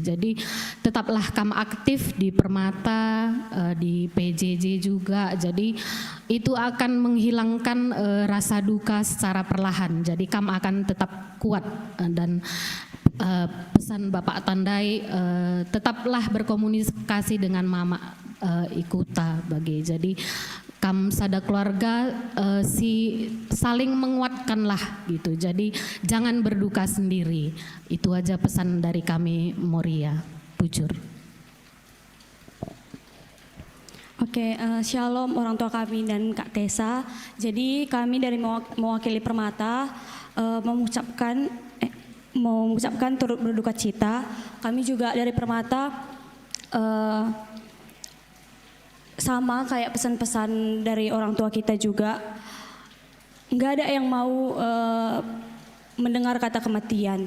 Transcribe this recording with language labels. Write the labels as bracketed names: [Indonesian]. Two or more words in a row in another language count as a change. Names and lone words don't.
[Indonesian] Jadi tetaplah kamu aktif di Permata, di PJJ juga. Jadi itu akan menghilangkan rasa duka secara perlahan. Jadi kamu akan tetap kuat, dan pesan Bapak Tandai, tetaplah berkomunikasi dengan Mama Ikuta bagi. Jadi [Batak Karo] kam sada [Indonesian] keluarga saling menguatkanlah gitu. Jadi jangan berduka sendiri. Itu aja pesan dari kami Moria. Bujur. Oke, shalom orang tua kami dan Kak Tessa. Jadi kami dari mewakili Permata mengucapkan turut berduka cita. Kami juga dari Permata sama kayak pesan-pesan dari orang tua kita juga, nggak ada yang mau mendengar kata kematian.